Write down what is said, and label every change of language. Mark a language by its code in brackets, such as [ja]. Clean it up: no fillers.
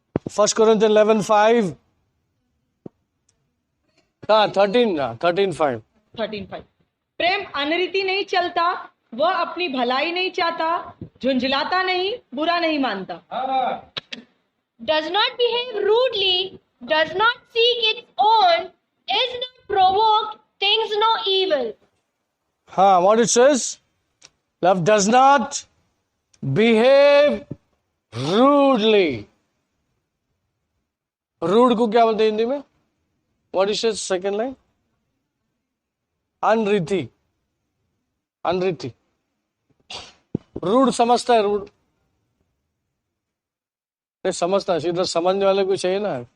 [en] 1 Corinthians 11:5। 13:5। 13:5। [hi] प्रेम अनरीति नहीं चलता, वह अपनी भलाई नहीं चाहता, झुंझलाता नहीं, बुरा नहीं मानता। [en] does not behave rudely, does not seek its own, is not provoked, thinks no evil. हाँ, what it says? Love does not behave rudely. [hi] Rude को क्या बोलते हैं हिंदी में? [en] What is it? Second line? [hi] अनरीति। अनरीति। Rude समझता है, रूड नहीं समझता है, सीधा समझने वाले को चाहिए ना।